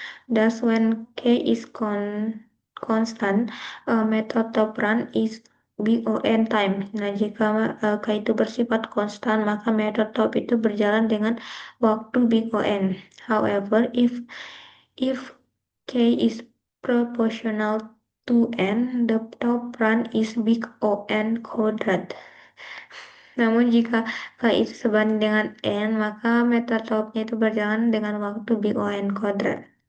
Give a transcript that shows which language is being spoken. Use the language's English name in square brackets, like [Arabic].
[English] Thus, when k is constant, method top run is big O n time. [Indonesian] Nah, jika k itu bersifat konstan, maka metode top itu berjalan dengan waktu big O n. [English] However, if k is proportional to n, the top run is big O n quadrat. [Indonesian] Namun jika k itu sebanding dengan n, maka metode topnya itu berjalan dengan waktu big O n kuadrat.